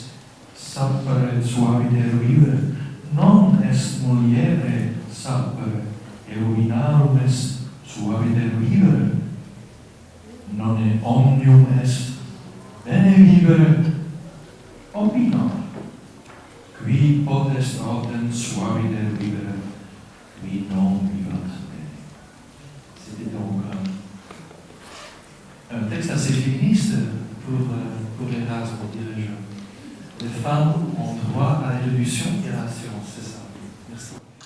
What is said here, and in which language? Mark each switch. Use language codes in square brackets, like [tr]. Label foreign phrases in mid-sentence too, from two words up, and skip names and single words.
[la] sapere suaviter vivere, non est muliere sapere, heroinarum est suaviter vivere, non omnium est bene vivere, opinor, qui potest autem suaviter vivere, qui non vivat bene. [fr] C'était donc un texte assez féministe pour Erasme, dirais-je. Les femmes ont droit à l'évolution et à la science, c'est ça. Merci.